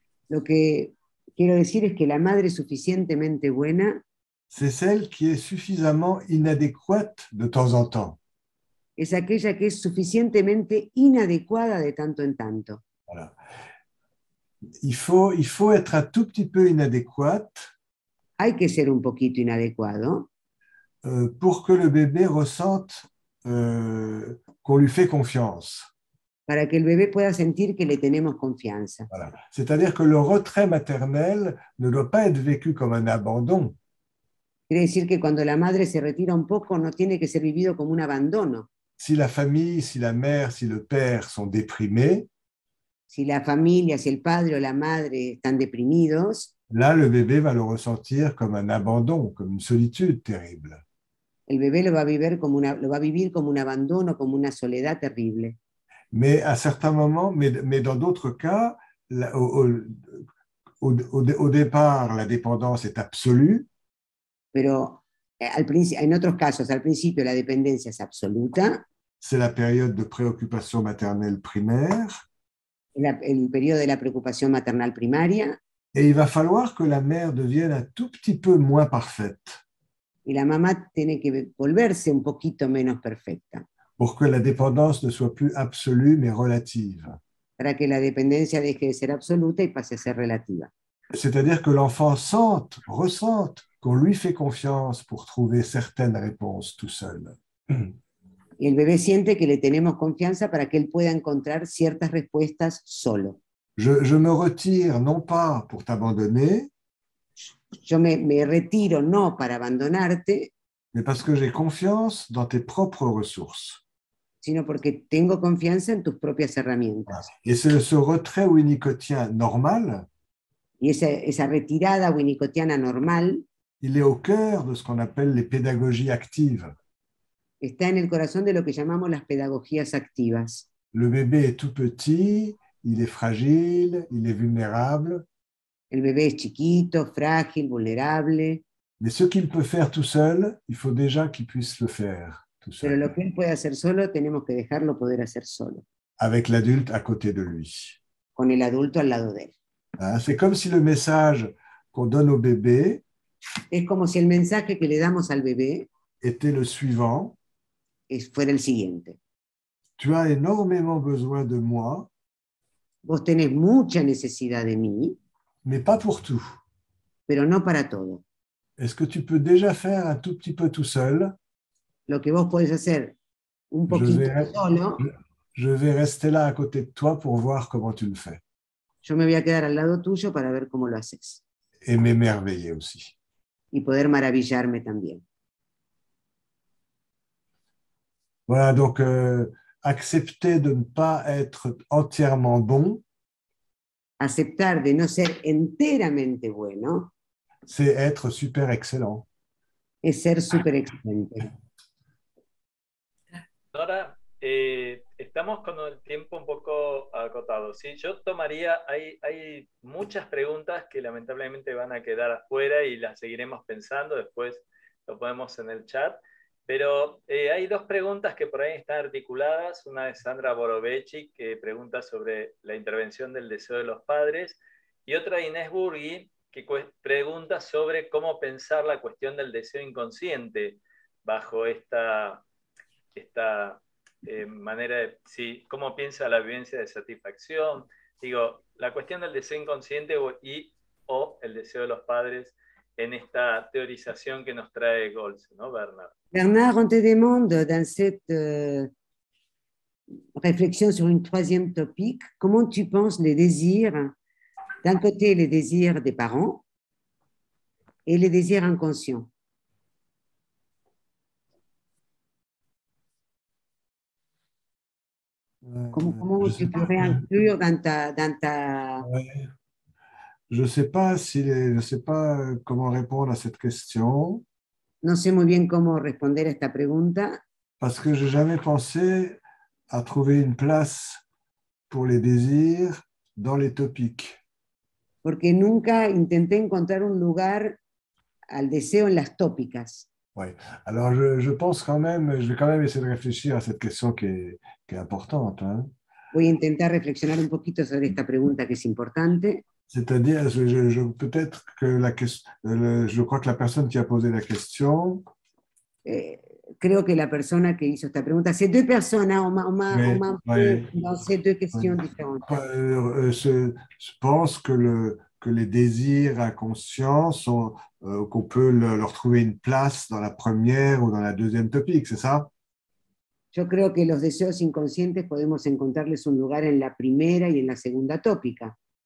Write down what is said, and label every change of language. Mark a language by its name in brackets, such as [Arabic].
[Spanish] Lo que quiero decir es que la madre suficientemente buena. [French] C'est celle qui est suffisamment inadéquate de temps en temps. [Spanish] Es aquella que es suficientemente inadecuada de tanto en tanto. [French] Voilà. Il faut être un tout petit peu inadéquate. [Spanish] Hay que ser un poquito inadecuado. [French] Pour que le bébé ressente qu'on lui fait confiance. [Spanish] Para que el bebé pueda sentir que le tenemos confianza. [French] Voilà. C'est-à-dire que le retrait maternel ne doit pas être vécu comme un abandon. [Spanish] Quiere decir que cuando la madre se retira un poco no tiene que ser vivido como un abandono. [French] Si la famille, si la mère, si le père sont déprimés, [Spanish] si la familia, si el padre o la madre están deprimidos, [French] là, le bébé va le ressentir comme un abandon, comme une solitude terrible. [Spanish] El bebé lo va a vivir como un abandono, como una soledad terrible. [French] Mais à certains moments, mais dans d'autres cas, au départ, la dépendance est absolue. [Spanish] Pero en otros casos, al principio, la dependencia es absoluta. [French] C'est la période de préoccupation maternelle primaire. [Spanish] El periodo de la preocupación maternal primaria. [French] Et il va falloir que la mère devienne un tout petit peu moins parfaite. [Spanish] Y la mamá tiene que volverse un poquito menos perfecta. [French] pour que la dépendance ne soit plus absolue mais relative. [Spanish] para que la dependencia deje de ser absoluta y pase a ser relativa. [French] C'est-à-dire que l'enfant ressente qu'on lui fait confiance pour trouver certaines réponses tout seul. [Spanish] Y el bebé siente que le tenemos confianza para que él pueda encontrar ciertas respuestas solo. [French] Je me retire non pas pour t'abandonner, [Spanish] Yo me retiro no para abandonarte, [French] mais parce que j'ai confiance dans tes propres ressources. [Spanish] sino porque tengo confianza en tus propias herramientas. [French] Et ce retrait winnicottien normal, [Spanish] Y esa retirada winnicottiana normal [French] il est au cœur de ce qu'on appelle les pédagogies actives. [Spanish] está en el corazón de lo que llamamos las pedagogías activas. [French] Le bébé est tout petit, il est fragile, il est vulnérable, [Spanish] El bebé es chiquito, frágil, vulnerable, [French] mais ce qu'il peut faire tout seul, il faut déjà qu'il puisse le faire tout [Spanish] pero [French] seul, [Spanish] lo que él puede hacer solo, tenemos que dejarlo poder hacer solo, [French] avec l'adulte à côté de lui. [Spanish] con el adulto al lado de él. [French] Hein, c'est comme si le message qu'on donne au bébé [Spanish] Es como si el mensaje que le damos al bebé [French] était le suivant: [Spanish] fuera el siguiente. [French] tu as énormément besoin de moi, [Spanish] Vos tenés mucha necesidad de mí, [French] mais pas pour tout. [Spanish] pero no para todo. [French] Est-ce que tu peux déjà faire un tout petit peu tout seul? [Spanish] Lo que vos podés hacer un poquito solo, [French] Je vais rester là à côté de toi pour voir comment tu le fais. [Spanish] yo me voy a quedar al lado tuyo para ver cómo lo haces. [French] Et m'émerveiller aussi. [Spanish] Y poder maravillarme también. [French] Voilà, donc accepter de ne pas être entièrement bon, [Spanish] Aceptar de no ser enteramente bueno [French] c'est être super excellent. [Spanish] es ser súper excelente. Nora, estamos con el tiempo un poco acotado. ¿Sí? Yo tomaría, hay muchas preguntas que lamentablemente van a quedar afuera y las seguiremos pensando, después lo ponemos en el chat. Pero hay dos preguntas que por ahí están articuladas. Una de Sandra Borovechi, que pregunta sobre la intervención del deseo de los padres, y otra de Inés Burgui, que pregunta sobre cómo pensar la cuestión del deseo inconsciente bajo esta manera de, sí, cómo piensa la vivencia de satisfacción. Digo, la cuestión del deseo inconsciente o el deseo de los padres en esta teorización que nos trae Goltz, ¿no, Bernard? [French] Bernard, on te demande dans cette réflexion sur une troisième topic, comment tu penses les désirs, d'un côté les désirs des parents et les désirs inconscients? Comment tu pourrais inclure dans ta... Ouais. Je ne sais pas comment répondre à cette question. [Spanish] No sé muy bien cómo responder a esta pregunta. [French] Parce que je n'ai jamais pensé à trouver une place pour les désirs dans les topiques. [Spanish] Porque nunca intenté encontrar un lugar al deseo en las tópicas. [French] Oui. Alors, je pense quand même, je vais quand même essayer de réfléchir à cette question qui est importante. Hein. [Spanish] Voy a intentar reflexionar un poquito sobre esta pregunta que es importante. [French] C'est-à-dire, peut-être que je crois que la personne qui a posé la question... [Spanish] creo que la persona que hizo esta pregunta, [French] c'est deux personnes, hein, dans ces deux questions différentes. Je pense que les désirs inconscients sont qu'on peut leur trouver une place dans la première ou dans la deuxième topique, c'est ça? [Spanish] Yo creo que los deseos inconscientes podemos encontrarles un lugar en la primera y en la segunda tópica.